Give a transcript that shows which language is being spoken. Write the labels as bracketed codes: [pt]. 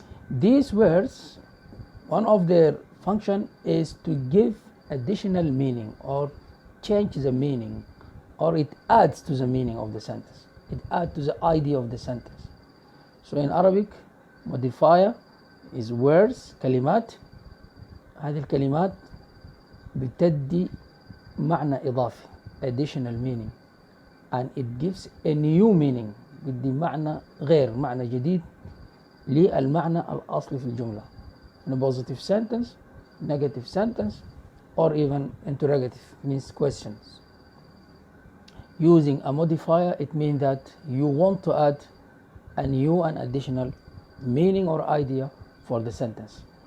[en] These words, one of their function is to give additional meaning or change the meaning, or it adds to the meaning of the sentence. It adds to the idea of the sentence. So in Arabic, modifier is words, كلمات. [ar] هذه الكلمات بتدي معنى إضافي, [en] additional meaning, and it gives a new meaning, [ar] بدي معنى غير, معنى جديد للمعنى الأصلي في الجملة. [en] In a positive sentence, negative sentence, or even interrogative, means questions. Using a modifier, it means that you want to add a new and additional meaning or idea for the sentence.